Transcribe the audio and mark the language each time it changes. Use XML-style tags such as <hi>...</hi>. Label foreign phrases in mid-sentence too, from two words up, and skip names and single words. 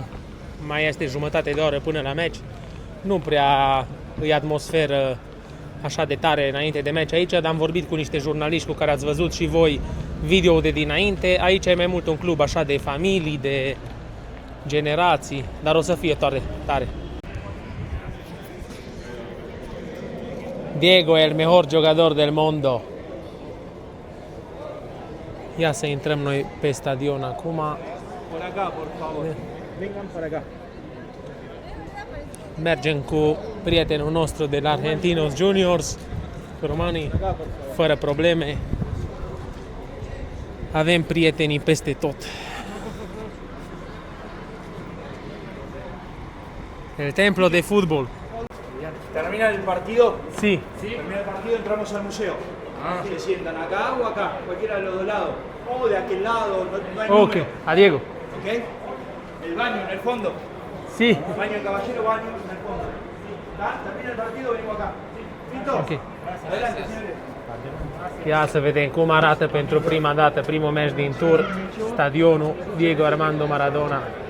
<ro>Mai este jumătate de oră până la meci. Nu prea e atmosferă așa de tare înainte de meci aici, dar am vorbit cu niște jurnaliști cu care ați văzut și voi video de dinainte. Aici e mai mult un club așa de familii, de generații, dar o să fie tare.</ro> <es>Diego e el mejor jugador del mundo.</es> <ro>Ia să intrăm noi pe stadion acum.</ro> <es>Por acá, por favor. Vengan para acá.</es> <ro>Mergem cu prietenul nostru de la Argentinos Juniors, cu romanii, fără probleme. Avem prietenii peste tot.</ro> <es>El templo de fútbol. Termina el partido. Sí. Termina el partido, entramos al museo. Se sientan acá o acá, cualquiera de los dos lados. O de aquel lado, no hay Ok. número. A Diego. ¿Ok? El baño en el fondo. Sí. Baño del caballero, baño en el fondo. ¿Está? Termina el partido, venimos acá. ¿Listo? Ok. Adelante, señores.</es> <ro>Ia să vedem cum arată pentru prima dată, primul meci din tur, stadionul Diego Armando Maradona.</ro>